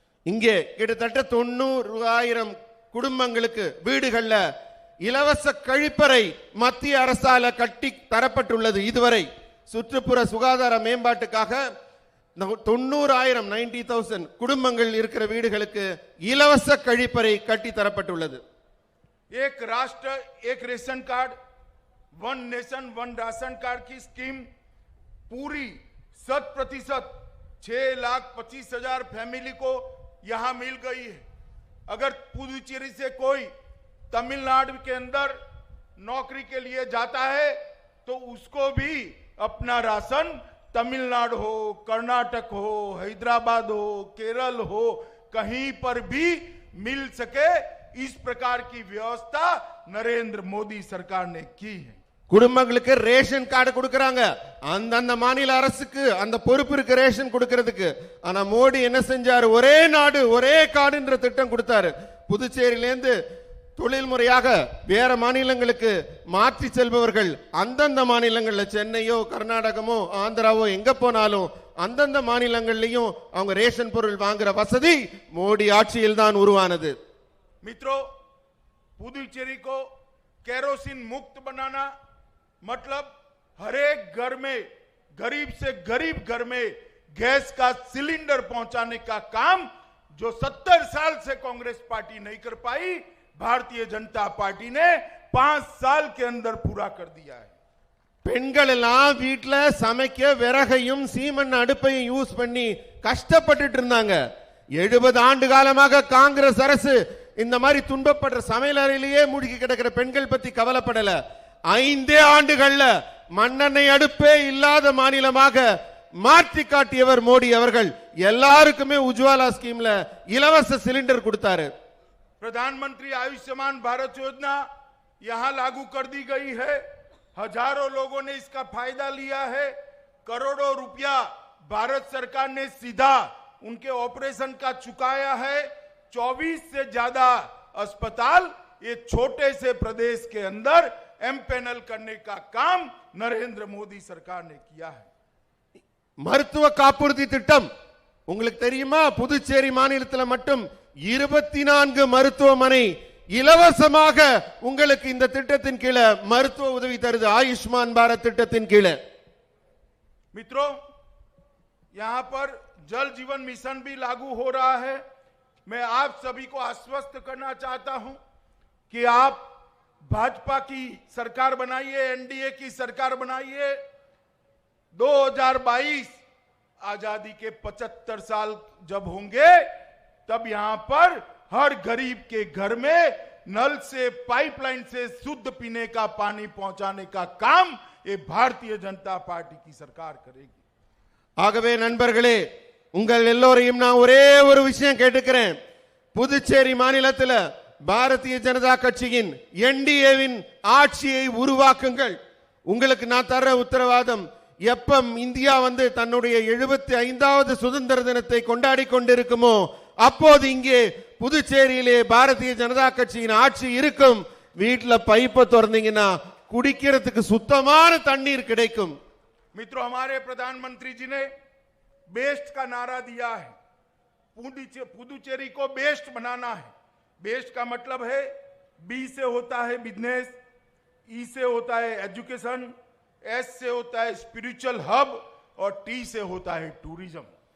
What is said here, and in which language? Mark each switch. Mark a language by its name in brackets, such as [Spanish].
[Tamil] இங்கே கிட்டத்தட்ட 90,000 குடும்பங்களுக்கு வீடுகள்ல இலவச கழிப்பறை மத்திய அரசால கட்டி தரப்பட்டுள்ளது. இதுவரை சுற்றுப்புற சுகாதார மேம்பாட்டுக்காக 90,000 குடும்பங்கள் இருக்கிற வீடுகளுக்கு இலவச கழிப்பறை கட்டி தரப்பட்டுள்ளது. [Hindi] एक राष्ट्र एक ration card, [English] one nation one ration card [Hindi] की स्कीम पूरी 100% 6,25,000 फैमिली को यहां मिल गई है. अगर पुदुचेरी से कोई तमिलनाडु के अंदर नौकरी के लिए जाता है तो उसको भी अपना राशन तमिलनाडु हो, कर्नाटक हो, हैदराबाद हो, केरल हो, कहीं पर भी मिल सके, इस प्रकार की व्यवस्था नरेंद्र मोदी सरकार ने की है। [Tamil] குடும்பங்களுக்கு ரேஷன் கார்டு கொடுக்கறாங்க. அந்தந்த மாநில அரசுக்கு அந்த பொறுப்பு இருக்கு ரேஷன் கொடுக்கிறதுக்கு. ஆனா மோடி என்ன செஞ்சாரு? ஒரே நாடு ஒரே கார்டுன்ற திட்டம் கொடுத்தாரு. புதுச்சேரியில இருந்து தொழில் முறையாக வேற மாநிலங்களுக்கு மாற்றி செல்பவர்கள் அந்தந்த மாநிலங்கள்ல சென்னையோ கர்நாடகமோ ஆந்திராவோ எங்க போனாலும் அந்தந்த மாநிலங்கள்லயும் அவங்க ரேஷன் பொருள் வாங்குற வசதி மோடி ஆட்சியில் தான் உருவானது. [Hindi] मित्रों, पुदुचेरी को केरोसिन मुक्त बनाना मतलब हर एक घर में, गरीब से गरीब घर में गैस का सिलेंडर पहुंचाने का काम जो 70 साल से कांग्रेस पार्टी नहीं कर पाई, भारतीय जनता पार्टी ने 5 साल के अंदर पूरा कर दिया है। [Tamil] பெண்கள் எல்லாம் வீட்ல சமைக்க விறகையும் சீமண்ண அடுப்பையும் யூஸ் பண்ணி கஷ்டப்பட்டுட்டு இருந்தாங்க. 70 ஆண்டு காலமாக காங்கிரஸ் அரசு இந்த மாதிரி துன்பப்படுற சமையல் அறையிலேயே மூழ்கி கிடக்கிற பெண்கள் பத்தி கவலைப்படல. 5 ஆண்டுகள்ல மண்ணெண்ணெய் அடுப்பே இல்லாத மாநிலமாக மாற்றி காட்டியவர் மோடி அவர்கள். எல்லாருக்குமே உஜ்வாலா ஸ்கீம்ல இலவச சிலிண்டர் கொடுத்தாரு. [Hindi] प्रधानमंत्री आयुष्मान भारत योजना यहां लागू कर दी गई है। हजारों लोगों ने इसका फायदा लिया है। करोड़ों रुपया भारत सरकार ने सीधा उनके ऑपरेशन का चुकाया है। 24 से ज्यादा अस्पताल ये छोटे से प्रदेश के अंदर एमपैनल करने का काम नरेंद्र मोदी सरकार ने किया है। [Tamil] மருத்துவ காப்புறுதி திட்டம் உங்களுக்கு தெரியுமா? புதுச்சேரி மாநிலத்தில் மட்டும் 24 மருத்துவமனை இலவசமாக உங்களுக்கு இந்த திட்டத்தின் கீழே மருத்துவ உதவி தருது. ஆயுஷ்மான் பாரத் திட்டத்தின் கீழே. [Hindi] मित्रों, यहां पर जल जीवन मिशन भी लागू हो रहा है। मैं आप सभी को आश्वस्त करना चाहता हूं कि आप भाजपा की सरकार बनाइए, एनडीए की सरकार बनाइए। 2022 आजादी के 75 साल जब होंगे तब यहां पर हर गरीब के घर में नल से, पाइपलाइन से शुद्ध पीने का पानी पहुंचाने का काम ये भारतीय जनता पार्टी की सरकार करेगी। [Tamil] ஆகவே நண்பர்களே, உங்கள் எல்லோரையும் நான் ஒரே ஒரு விஷயம் கேட்டுக்கிறேன். புதுச்சேரி மாநிலத்தில் பாரதிய ஜனதா கட்சியின் என்டிஏவின் ஆட்சியை உருவாக்குங்கள். உங்களுக்கு நான் தர உத்தரவாதம், எப்ப இந்தியா வந்து தன்னுடைய 75வது சுதந்திர தினத்தை கொண்டாடி கொண்டிருக்குமோ அப்போது இங்கே புதுச்சேரியிலே பாரதிய ஜனதா கட்சியின் ஆட்சி இருக்கும். வீட்டில் பைப்பை திறந்தீங்கன்னா குடிக்கிறதுக்கு சுத்தமான தண்ணீர் கிடைக்கும். [Hindi] मित्रों, हमारे प्रधानमंत्री जी ने बेस्ट का नारा दिया है। पुदुचेरी को बेस्ट बनाना है। बेस्ट का मतलब है बी से होता है बिजनेस, ई से होता है एजुकेशन, एस से होता है स्पिरिचुअल हब और टी से होता है टूरिज्म।